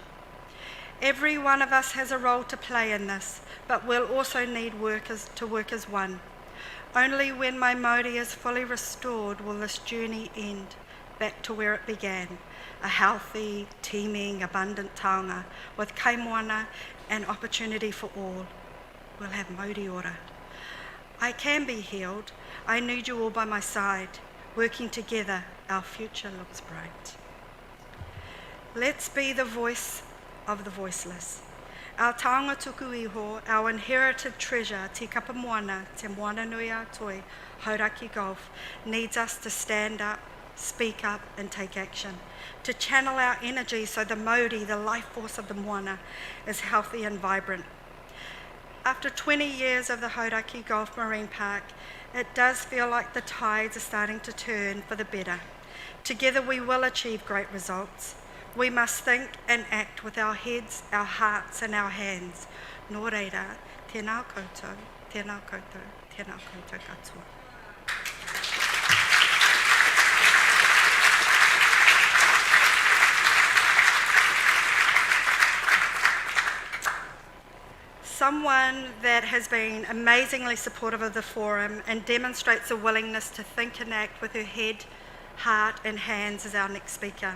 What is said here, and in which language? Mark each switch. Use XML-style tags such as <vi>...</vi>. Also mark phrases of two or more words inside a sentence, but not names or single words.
<en>Every one of us has a role to play in this, but we'll also need workers to work as one. Only when my Māori is fully restored will this journey end back to where it began, a healthy, teeming, abundant taonga with</en> <mi>kai moana</mi> <en>and opportunity for all. We'll have</en> <mi>Māori ora.</mi> <en>I can be healed. I need you all by my side. Working together, our future looks bright. Let's be the voice of the voiceless.</en> <mi>Our taonga tuku iho,</mi> <en>our inherited treasure, Te Kapa Moana, Te Moana Nui a Toi, Hauraki Gulf, needs us to stand up, speak up and take action, to channel our energy so the Māori, the life force of the Moana, is healthy and vibrant. After 20 years of the Hauraki Gulf Marine Park, it does feel like the tides are starting to turn for the better. Together we will achieve great results. We must think and act with our heads, our hearts and our hands.</en> <mi>Nō reira, tēnā koutou, tēnā koutou, tēnā koutou katoa.</mi> <en>Someone that has been amazingly supportive of the forum and demonstrates a willingness to think and act with her head, heart and hands is our next speaker.</en>